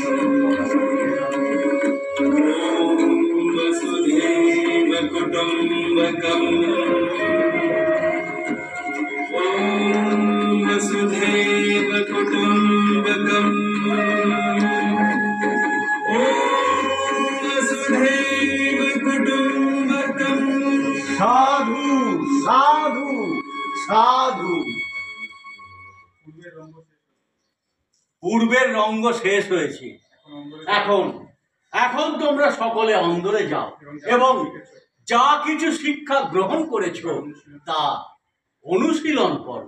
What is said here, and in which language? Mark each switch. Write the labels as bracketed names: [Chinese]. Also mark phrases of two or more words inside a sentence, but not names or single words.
[Sanskrit] ॐ वसुधैव कुटुम्बकम् ॐ वसुधैव कुटुम्बकम् ॐ वसुधैव कुटुम्बकम् [Bangla] সাধু সাধু সাধু। পূর্বের রঙ্গ শেষ হয়েছে। এখন এখন তোমরা সকলে অন্দরে যাও এবং যা কিছু শিক্ষা গ্রহণ করেছো তা অনুশীলন করো।